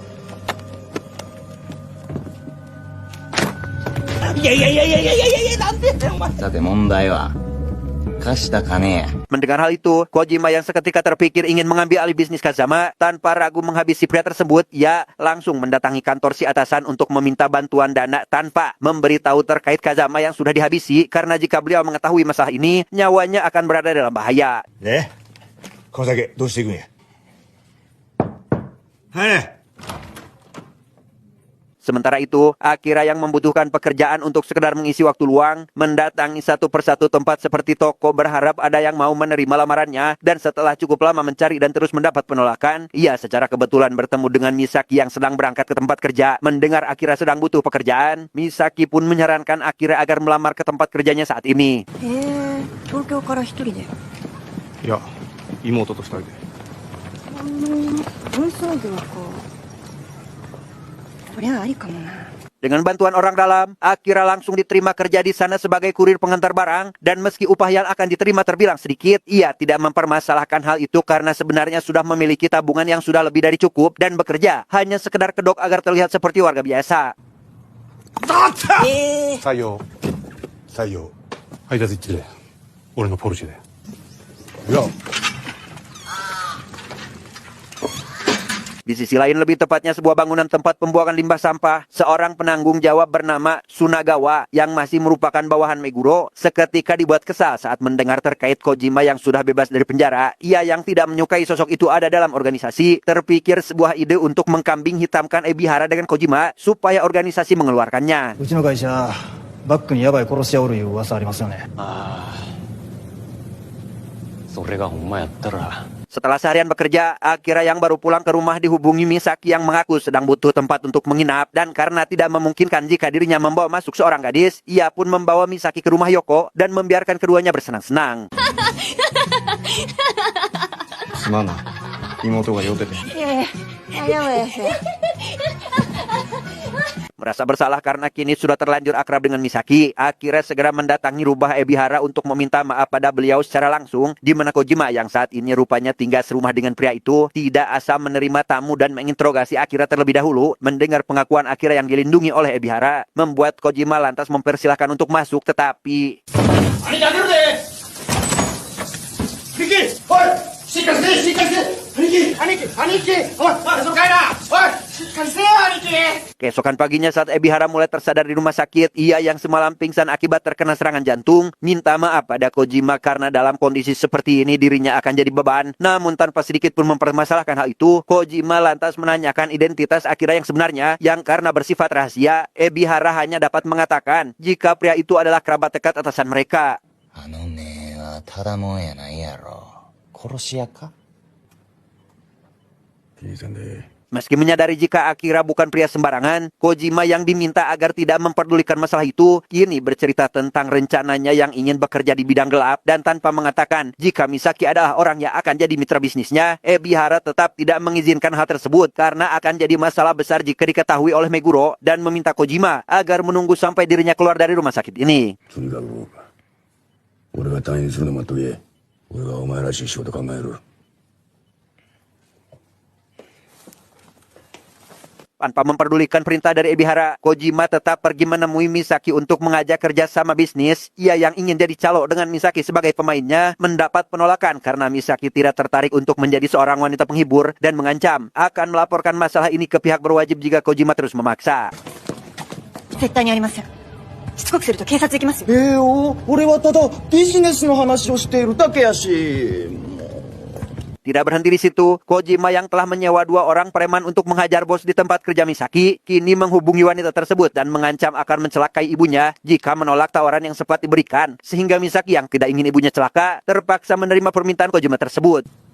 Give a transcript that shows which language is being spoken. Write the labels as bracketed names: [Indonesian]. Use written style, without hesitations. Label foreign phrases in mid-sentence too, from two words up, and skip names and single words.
[Indonesian] Mendengar hal itu, Kojima yang seketika terpikir ingin mengambil alih bisnis Kazama, tanpa ragu menghabisi pria tersebut, ia langsung mendatangi kantor si atasan untuk meminta bantuan dana tanpa memberitahu terkait Kazama yang sudah dihabisi, karena jika beliau mengetahui masalah ini, nyawanya akan berada dalam bahaya. [Japanese] で、この酒どうしていくんや。はいね。 [Indonesian] Sementara itu, Akira yang membutuhkan pekerjaan untuk sekedar mengisi waktu luang, mendatangi satu persatu tempat seperti toko berharap ada yang mau menerima lamarannya, dan setelah cukup lama mencari dan terus mendapat penolakan, ia secara kebetulan bertemu dengan Misaki yang sedang berangkat ke tempat kerja. Mendengar Akira sedang butuh pekerjaan, Misaki pun menyarankan Akira agar melamar ke tempat kerjanya saat ini. [Japanese] 東京から一人で。いや、妹と二人で。運送業か。こりゃありかもな。 [Indonesian] Dengan bantuan orang dalam, Akira langsung diterima kerja di sana sebagai kurir pengantar barang, dan meski upah yang akan diterima terbilang sedikit, ia tidak mempermasalahkan hal itu karena sebenarnya sudah memiliki tabungan yang sudah lebih dari cukup dan bekerja hanya sekedar kedok agar terlihat seperti warga biasa. [Japanese] 採用採用配達一致で俺のポルシェでいや [Indonesian] Di sisi lain, lebih tepatnya sebuah bangunan tempat pembuangan limbah sampah, seorang penanggung jawab bernama Sunagawa yang masih merupakan bawahan Meguro seketika dibuat kesal saat mendengar terkait Kojima yang sudah bebas dari penjara. Ia yang tidak menyukai sosok itu ada dalam organisasi, terpikir sebuah ide untuk mengkambing hitamkan Ebihara dengan Kojima supaya organisasi mengeluarkannya. [Japanese] うちの会社バックにヤバい殺し屋おるいう噂ありますよね。それがほんまやったら。 [Indonesian] Setelah seharian bekerja, Akira yang baru pulang ke rumah dihubungi Misaki yang mengaku sedang butuh tempat untuk menginap, dan karena tidak memungkinkan jika dirinya membawa masuk seorang gadis, ia pun membawa Misaki ke rumah Yoko dan membiarkan keduanya bersenang-senang. [Japanese] すまんな。妹が酔ってて。いやいや、やばいやつ。 [Indonesian] Merasa bersalah karena kini sudah terlanjur akrab dengan Misaki, Akira segera mendatangi rumah Ebihara untuk meminta maaf pada beliau secara langsung, di mana Kojima yang saat ini rupanya tinggal serumah dengan pria itu tidak asal menerima tamu dan menginterogasi Akira terlebih dahulu. Mendengar pengakuan Akira yang dilindungi oleh Ebihara, membuat Kojima lantas mempersilahkan untuk masuk, tetapi... [Japanese] 兄貴開けるで兄貴おいしっかりしてしっかりして兄貴おいそのかいなおい [Indonesian] Keesokan paginya saat Ebihara mulai tersadar di rumah sakit, ia yang semalam pingsan akibat terkena serangan jantung, minta maaf pada Kojima karena dalam kondisi seperti ini dirinya akan jadi beban. Namun tanpa sedikit pun mempermasalahkan hal itu, Kojima lantas menanyakan identitas Akira yang sebenarnya, yang karena bersifat rahasia, Ebihara hanya dapat mengatakan jika pria itu adalah kerabat dekat atasan mereka. [Japanese] あの目はただもんやないやろ。殺し屋か？ [Indonesian] Meski menyadari jika Akira bukan pria sembarangan, Kojima yang diminta agar tidak memperdulikan masalah itu, kini bercerita tentang rencananya yang ingin bekerja di bidang gelap dan tanpa mengatakan jika Misaki adalah orang yang akan jadi mitra bisnisnya, Ebihara tetap tidak mengizinkan hal tersebut karena akan jadi masalah besar jika diketahui oleh Meguro dan meminta Kojima agar menunggu sampai dirinya keluar dari rumah sakit ini. [Japanese] とにかく俺が退院するの待っとけ。俺がお前らしい仕事考える。 [Indonesian] Tanpa memperdulikan perintah dari Ebihara, Kojima tetap pergi menemui Misaki untuk mengajak kerja sama bisnis. Ia yang ingin jadi calo dengan Misaki sebagai pemainnya mendapat penolakan karena Misaki tidak tertarik untuk menjadi seorang wanita penghibur dan mengancam akan melaporkan masalah ini ke pihak berwajib jika Kojima terus memaksa. [Japanese] 絶対にありません。しつこくすると警察行きますよ。俺はただビジネスの話をしているだけやし。 [Indonesian] Tidak berhenti di situ, Kojima yang telah menyewa 2 orang preman untuk menghajar bos di tempat kerja Misaki, kini menghubungi wanita tersebut dan mengancam akan mencelakai ibunya jika menolak tawaran yang sempat diberikan. Sehingga Misaki yang tidak ingin ibunya celaka, terpaksa menerima permintaan Kojima tersebut.